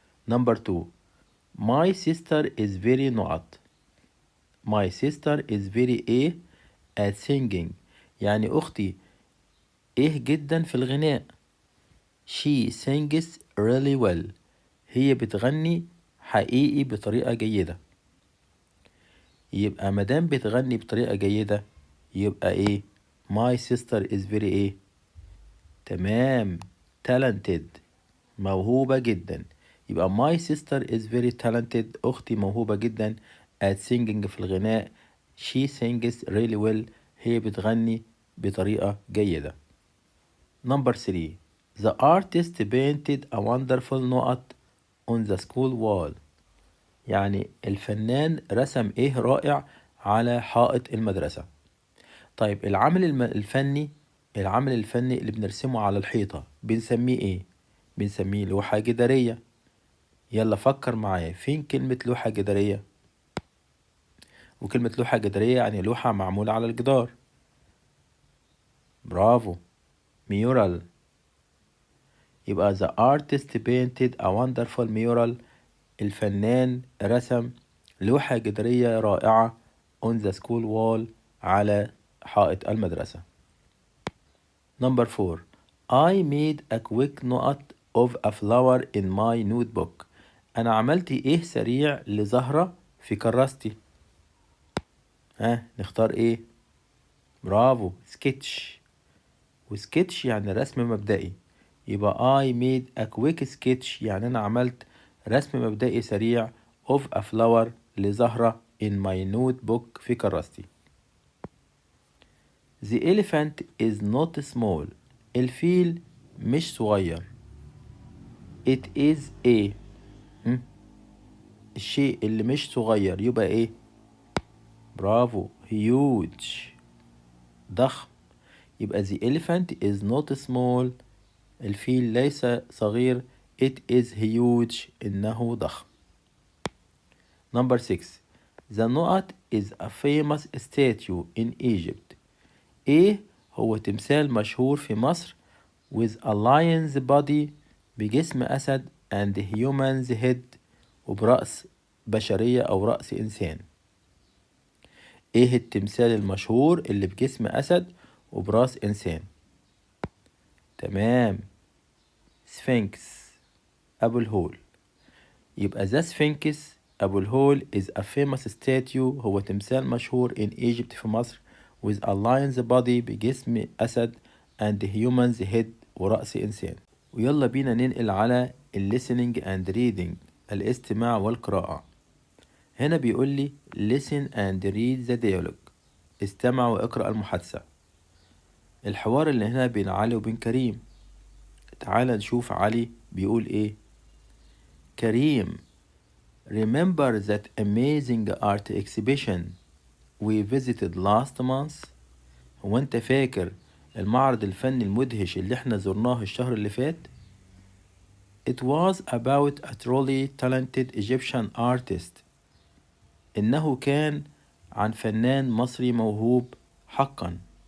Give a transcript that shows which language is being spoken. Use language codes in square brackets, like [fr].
[en] Number 2 my sister is very نقط. my sister is very a at singing [ar] يعني أختي إيه جدا في الغناء. [en] she sings really well [ar] هي بتغني حقيقي بطريقة جيدة. يبقى مدام بتغني بطريقة جيدة يبقى ايه [en] my sister is very [ar] ايه تمام talented موهوبة جدا. [en] يبقى my sister is very talented. [ar] أختي موهوبة جدا [en] at singing [ar] في الغناء. [en] she sings really well. [ar] هي بتغني بطريقة جيدة. [en] Number 3. The artist painted a wonderful نقط on the school wall. [ar] يعني الفنان رسم ايه رائع على حائط المدرسة. طيب العمل الفني اللي بنرسمه على الحيطة بنسميه ايه؟ بنسميه لوحة جدارية. يلا فكر معايا، فين كلمة لوحة جدارية؟ وكلمة لوحة جدارية يعني لوحة معمولة على الجدار. برافو، ميورال. [en] يبقى the artist painted a wonderful mural. [ar] الفنان رسم لوحة جدارية رائعة [en] on the school wall [ar] على حائط المدرسة. [en] Number 4. I made a quick note of a flower in my notebook. [ar] أنا عملت إيه سريع لزهرة في كراستي. نختار إيه؟ برافو، سكتش. وسكتش يعني رسم مبدئي. [en] يبقى I made a quick sketch [ar] يعني أنا عملت رسم مبدئي سريع [en] of a flower لزهرة in my notebook [ar] في كراستي. [en] The elephant is not small. [ar] الفيل مش صغير. [en] It is a [ar] الشيء اللي مش صغير يبقى ايه؟ برافو، huge، ضخم. [en] يبقى the elephant is not small. [ar] الفيل ليس صغير. [en] It is huge. [ar] إنه ضخم. [en] Number 6. The Nut is a famous statue in Egypt. [ar] إيه هو تمثال مشهور في مصر [en] with a lion's body [ar] بجسم أسد [en] and human's head [ar] وبرأس بشرية أو رأس إنسان. إيه التمثال المشهور اللي بجسم أسد وبرأس إنسان؟ تمام، سفنكس، أبو الهول. [en] يبقى the Sphinx أبو الهول is a famous statue [ar] هو تمثال مشهور [en] in Egypt [ar] في مصر [en] with a lion's body [ar] بجسم أسد [en] and human's head [ar] ورأس إنسان. ويلا بينا ننقل على [en] listening and reading [ar] الاستماع والقراءة. هنا بيقول لي [en] listen and read the dialogue. [ar] استمع واقرأ المحادثة. الحوار اللي هنا بين علي وبين كريم. تعال نشوف علي بيقول ايه. [en] كريم، remember that amazing art exhibition we visited last month. [ar] هو انت فاكر المعرض الفني المدهش اللي احنا زرناه الشهر اللي فات؟ [en] It was about a truly talented Egyptian artist. [ar] إنه كان عن فنان مصري موهوب حقا.